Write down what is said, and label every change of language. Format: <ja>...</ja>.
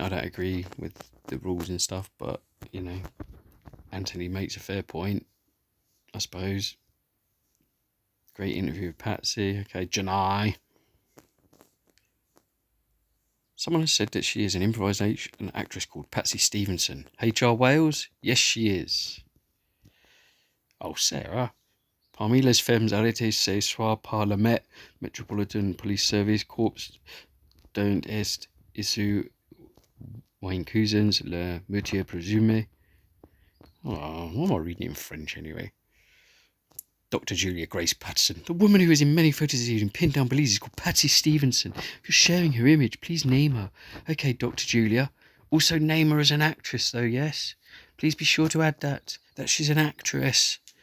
<en>I don't agree with the rules and stuff, but, you know, Anthony makes a fair point, I suppose. Great interview with Patsy. Okay, Janai. Someone has said that she is an improvisation actress called Patsy Stevenson. HR Wales? Yes, she is. Oh, Sarah.</en> <fr>Parmi les femmes arrêtées ce soir par le Metropolitan Police Service Corps dont est issu Wayne Cousins, le meurtrier présumé.</fr> <en>Oh, why am I reading it in French anyway? Dr. Julia Grace Patterson. The woman who is in many photos using pinned down belize is called Patsy Stevenson. If you're sharing her image, please name her. Okay, Dr. Julia. Also name her as an actress, though, yes? Please be sure to add that she's an actress.</en>